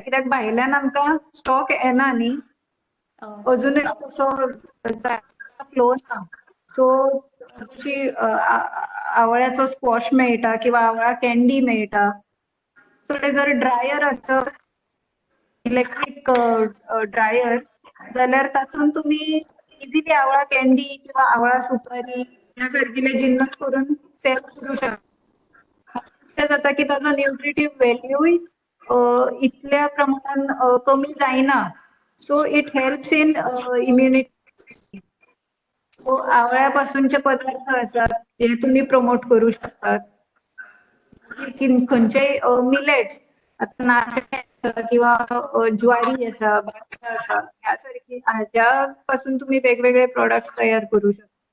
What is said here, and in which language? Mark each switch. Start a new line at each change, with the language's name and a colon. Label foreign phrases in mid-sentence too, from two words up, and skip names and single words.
Konkani: कित्याक भायल्यान आमकां स्टॉक येना न्ही, अजूनय तसो फ्लो ना. सो जशी आवळ्याचो स्क्वॉश मेळटा किंवा आवळा कॅन्डी मेळटा. थोडे जर ड्रायर आसत,
English: electric dryer,
Konkani: जाल्यार तातूंत तुम्ही इझिली आवळा कॅन्डी किंवा आवळा सुपारी ह्या सारकिले जिन्नस करून सेल करू शकता. ते जाता की ताजो
English: nutritive value
Konkani: इतल्या प्रमाणान कमी जायना.
English: so it helps in immunity.
Konkani: सो आवळ्या पासूनचे पदार्थ आसात जे तुम्ही प्रमोट करू शकतात. खंयचेय मिलेट्स, आता नाचणे आसा किंवा ज्वारी आसा, बाजरा आसा, ह्या सारखी हाच्या पासून तुम्ही वेगवेगळे प्रोडक्ट्स तयार करू शकता.